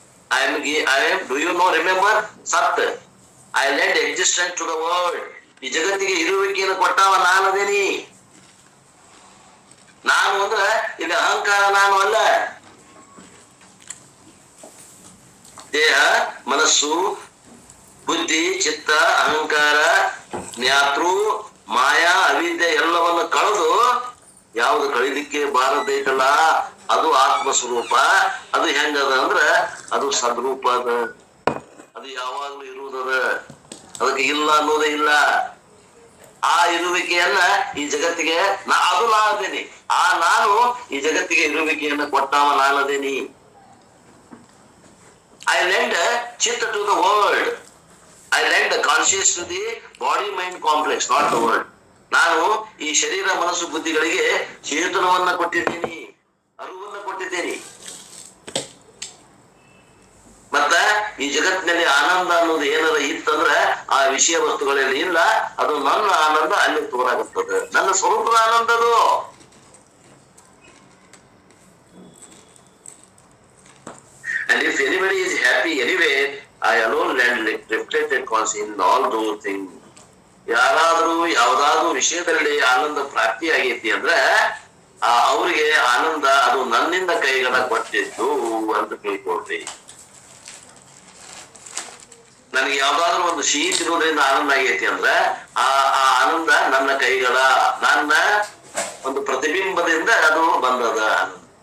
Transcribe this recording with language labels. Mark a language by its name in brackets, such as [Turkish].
[English] I am, do you know, remember? Sat. I lend existence to the world. [Kannada] ಈ ಜಗತ್ತಿಗೆ ಇರುವಿಕೆಯನ್ನು ಕೊಟ್ಟಾವ ನಾನದೇನಿ. ನಾನು ಅಂದ್ರೆ ಇದು ಅಹಂಕಾರ ನಾನು ಅಲ್ಲ. ದೇಹ, ಮನಸ್ಸು, ಬುದ್ಧಿ, ಚಿತ್ತ, ಅಹಂಕಾರ, ಜ್ಞಾತೃ, ಮಾಯಾ, ಅವಿದ್ಯೆ ಎಲ್ಲವನ್ನು ಕಳೆದು ಯಾವುದು ಕಳಿಲಿಕ್ಕೆ ಬಾರದೈತಲ್ಲ ಅದು ಆತ್ಮಸ್ವರೂಪ. ಅದು ಹೆಂಗದ ಅಂದ್ರ ಅದು ಸದ್ರೂಪ ಅದ. ಅದು ಯಾವಾಗ್ಲೂ ಇರುವುದದ. ಅದಕ್ಕೆ ಇಲ್ಲ ಅನ್ನೋದೇ ಇಲ್ಲ. ಆ ಇರುವಿಕೆಯನ್ನ ಈ ಜಗತ್ತಿಗೆ ಅದು ನಾನದೇನಿ. ಆ ನಾನು ಈ ಜಗತ್ತಿಗೆ ಇರುವಿಕೆಯನ್ನ ಕೊಟ್ಟಾವ ನಾನದೇನಿ. [English] I lend chitta to the world. I lend the conscious to the body mind complex, not the world. [Kannada] ನಾನು ಈ ಶರೀರ ಮನಸ್ಸು ಬುದ್ಧಿಗಳಿಗೆ ಚೇತನವನ್ನ ಕೊಟ್ಟಿದ್ದೀನಿ, ಅರಿವನ್ನ ಕೊಟ್ಟಿದ್ದೀನಿ. ಮತ್ತ ಈ ಜಗತ್ತಿನಲ್ಲಿ ಆನಂದ ಅನ್ನೋದು ಏನಾರ ಇತ್ತಂದ್ರ ಆ ವಿಷಯ ವಸ್ತುಗಳಲ್ಲಿ ಇಲ್ಲ. ಅದು ನನ್ನ ಆನಂದ ಅಲ್ಲಿ ತೋರಾಗುತ್ತದೆ. ನನ್ನ ಸ್ವರೂಪದ ಆನಂದ ಅದು. [English] And if anybody is happy anyway, I alone lend reflected conscience in all those things. [Kannada] ಯಾರಾದ್ರೂ ಯಾವ್ದಾದ್ರು ವಿಷಯದಲ್ಲಿ ಆನಂದ ಪ್ರಾಪ್ತಿ ಆಗೈತಿ ಅಂದ್ರೆ ಅವ್ರಿಗೆ ಆನಂದ ಅದು ನನ್ನಿಂದ ಕೈಗಳ ಕೊಟ್ಟಿದ್ದು ಅಂತ ತಿಳ್ಕೊಳ್ರಿ. ನನಗೆ ಯಾವ್ದಾದ್ರು ಒಂದು ಸಿಹಿ ತಿನ್ನೋದ್ರಿಂದ ಆನಂದ ಆಗೈತಿ ಅಂದ್ರೆ ಆ ಆನಂದ ನನ್ನ ಕೈಗಳ, ನನ್ನ ಒಂದು ಪ್ರತಿಬಿಂಬದಿಂದ ಅದು ಬಂದದ ಆನಂದ.